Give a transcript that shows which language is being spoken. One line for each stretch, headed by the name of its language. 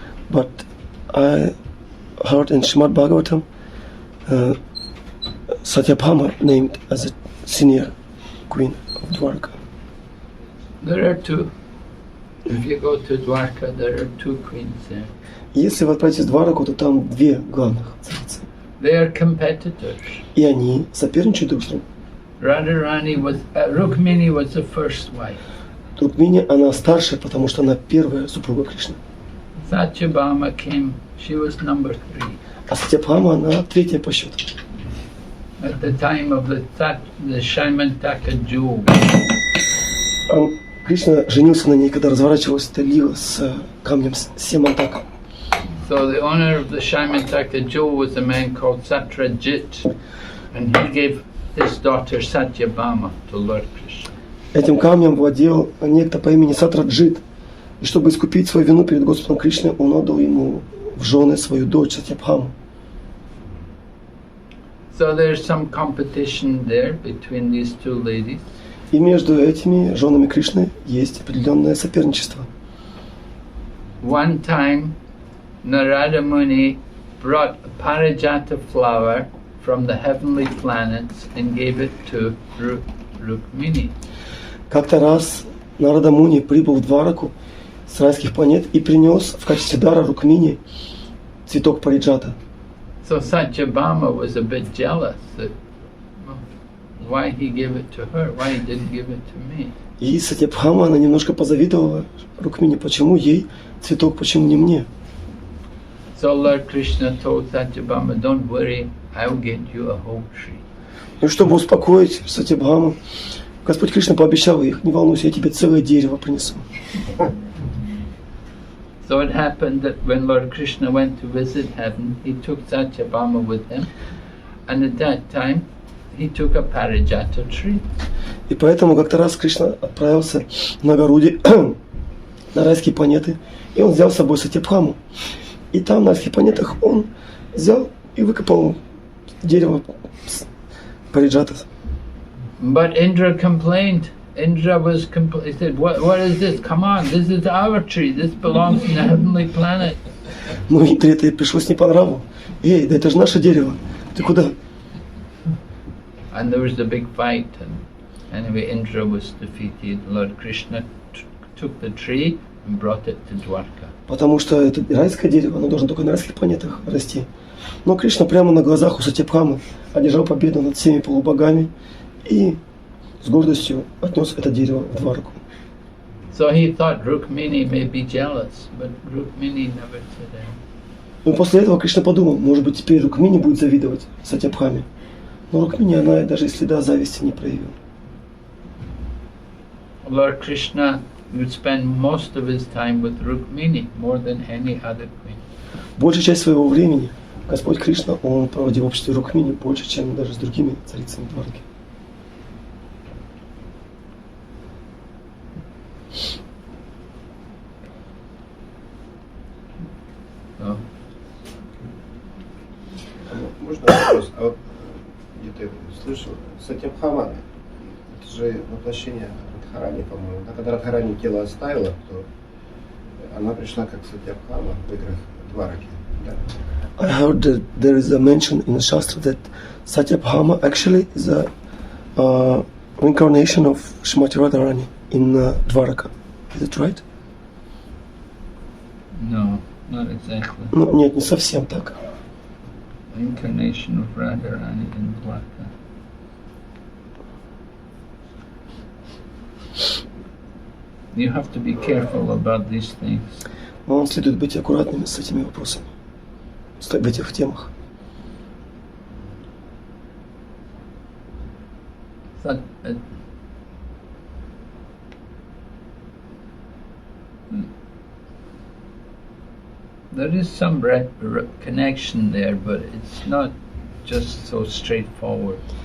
English: But I heard in Srimad Bhagavatam Satyabhama named as a senior queen of Dwaraka. There are two. If you go to Dwarka, there are two queens there.
Russian: Если вы отправитесь в Двараку, то там две главных царицы.
English: They are competitors.
Russian: И они соперничают друг с другом.
English: Radharani was, Rukmini was the first wife.
Russian: Рукмини, она старшая, потому что она первая супруга Кришны.
English: Satyabhama came, she was number 3.
Russian: А Сатьябхама, она третья по счету.
English: At the time of the Shaimantaka jewel.
Russian: Кришна женился на ней, когда разворачивалась эта лила с камнем Семантака.
English: So the owner of the Shaimantaka jewel was a man called Satrajit, and he gave his daughter Satyabhama to Lord Krishna.
Russian: Этим камнем владел некто по имени Сатраджит. И чтобы искупить свою вину перед Господом Кришной, он отдал ему в жены свою дочь Сатьябхаму.
English: So there's some competition there between these two ladies.
Russian: И между этими женами Кришны есть определенное соперничество.
English: One time, Narada Muni brought a parijata flower from the heavenly planets and gave it to Rukmini.
Russian: Как-то раз Нарада Муни прибыл в Двараку с райских планет и принес в качестве дара Рукмини цветок париджата.
English: So Satyabhama was a bit jealous that why he gave it to her, why he didn't give it to me.
Russian: И Сатьябхама, она немножко позавидовала Рукмини, почему ей цветок, почему не мне.
English: So Lord Krishna told Satyabhama, don't worry, I'll get you a whole tree.
Russian: И чтобы успокоить Сатьябхаму, Господь Кришна пообещал ей: не волнуйся, я тебе целое дерево принесу.
English: So it happened that when Lord Krishna went to visit heaven, he took Satyabhama with him, and at that time he took a parijata tree.
Russian: И поэтому как-то раз Кришна отправился на Гаруде, на райские планеты, и он взял с собой Сатьябхаму. И там на райских планетах он взял и выкопал дерево париджата.
English: But Indra complained. Indra was he said, what is this? Come on, this is our tree. This belongs to the heavenly planet.
Russian: Ну, Индре это пришлось не по нраву. Эй, да это же наше дерево. Ты куда?
English: And there was a big fight, Anyway, Indra was defeated. Lord Krishna took the tree and brought it to Dwarka.
Russian: Потому что это райское дерево, оно должно только на райских планетах расти. Но Кришна прямо на глазах у Сатьябхамы одержал победу над всеми полубогами и с гордостью отнес это дерево в Двараку.
English: So he thought Rukmini may be jealous, but Rukmini never said anything.
Russian: И после этого Кришна подумал, может быть, теперь Рукмини будет завидовать Сатьябхаме. Но Рукмини, она даже и следа зависти не проявила.
English: Lord Krishna would spend most of his time with Rukmini more than any other queen.
Russian: Большая часть своего времени Господь Кришна, он проводил в обществе Рукмини больше, чем даже с другими царицами Двараки.
English: So,
Russian: Можно вопрос? А вот где-то я слышал, Сатьябхама, это же воплощение Радхарани, по-моему. Да, когда Радхарани тело оставила, то она пришла как Сатьябхама в играх Двараки. Да?
English: I heard that there is a mention in the Shastra that Satyabhama actually is a reincarnation of Srimati Radharani in Dwaraka. Is it right? no, not exactly.
Russian: Ну, нет, не совсем так.
English: Incarnation of Radharani in Dwarka. You have to be careful about these things.
Russian: Но вам следует быть аккуратными с этими вопросами, в этих темах.
English: That, there is some connection there, but it's not just so straightforward.